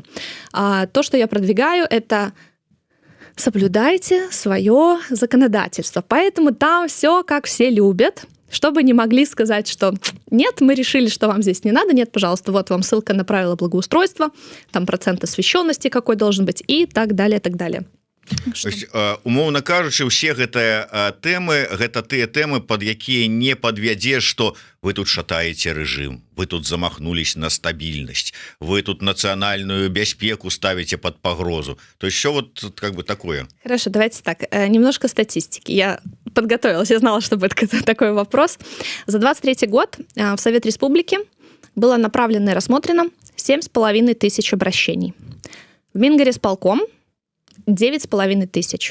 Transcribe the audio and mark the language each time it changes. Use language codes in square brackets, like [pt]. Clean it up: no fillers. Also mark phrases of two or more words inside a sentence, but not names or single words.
[ru] То, что я продвигаю, это соблюдайте свое законодательство. Поэтому там все, как все любят, чтобы не могли сказать, что нет, мы решили, что вам здесь не надо, нет, пожалуйста, вот вам ссылка на правила благоустройства, там процент освещенности какой должен быть и так далее, так далее. [be] Умоўна кажучы, усе гэтыя тэмы, гэта тыя тэмы, пад якія не падвядзеш, што вы тут шатаеце рэжым, вы тут замахнулись на стабільнасць, вы тут нацыянальную бяспеку ставіце под пагрозу. [ru] То есть все вот как бы такое. Хорошо, давайте так, немножко статистики. Я подготовилась, я знала, что будет такой вопрос. За 23 год в Совет Республики было направлено и рассмотрено 7,5 тысяч обращений. В Мингорисполком 9,5 тысяч.